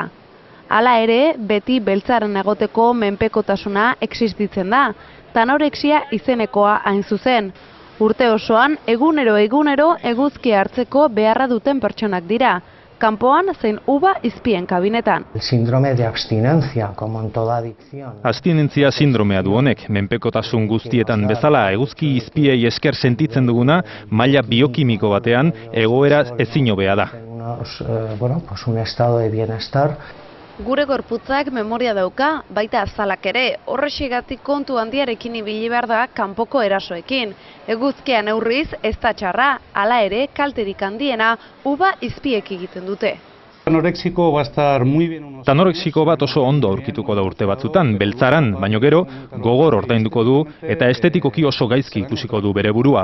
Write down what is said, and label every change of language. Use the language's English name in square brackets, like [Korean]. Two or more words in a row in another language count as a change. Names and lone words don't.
[Basque] Hala ere, beti beltzaran egoteko menpekotasuna existitzen da, tanorexia izenekoa hain zuzen. Urte osoan, egunero eguzkia hartzeko beharra duten pertsonak dira, kanpoan zein uba izpien kabinetan. [Spanish] El síndrome de abstinencia, como en toda adicción. [Basque] Abstinentzia sindromea du honek, menpekotasun guztietan bezala eguzki izpiei esker sentitzen duguna, maila biokimiko batean egoera ezin hobea da. [Spanish] Un estado de bienestar. [Basque] Gure gorputzak memoria dauka, baita azalak ere, horrexegatik kontu handiarekin ibili behar da kanpoko erasoekin. Eguzkia neurriz ez da txarra, hala ere kalterik handiena uba izpiek egiten dute. Tanorexiko bat oso ondo aurkituko da urte batzutan, beltzaran, baino gero, gogor ordainduko du eta estetikoki oso gaizki ikusiko du bere burua.